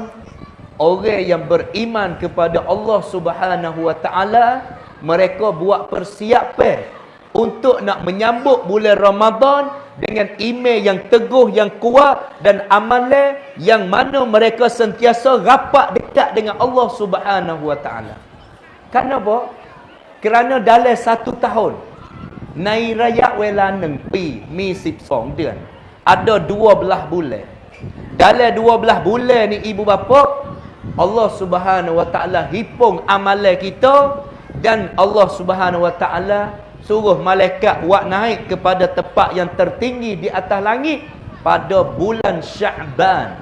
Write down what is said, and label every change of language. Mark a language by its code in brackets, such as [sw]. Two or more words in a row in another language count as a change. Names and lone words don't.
[ms] Orang yang beriman kepada Allah [ar] سبحانه وتعالى, [ms] mereka buat persiapan untuk nak menyambut bulan Ramadan dengan iman yang teguh, yang kuat dan amalan yang mana mereka sentiasa rapat dekat dengan Allah [ar] سبحانه وتعالى. [ms] Kenapa? Kerana dalam 1 tahun [th] ในระยะเวลา1 ปีมี12 เดือน [ms] ada 12 bulan. Dalam 12 bulan ni ibu bapa, Allah [ar] سبحانه وتعالى [ms] hitung amalan kita dan Allah [ar] سبحانه وتعالى [ms] suruh malaikat buat naik kepada tempat yang tertinggi di atas langit pada bulan Sya'ban.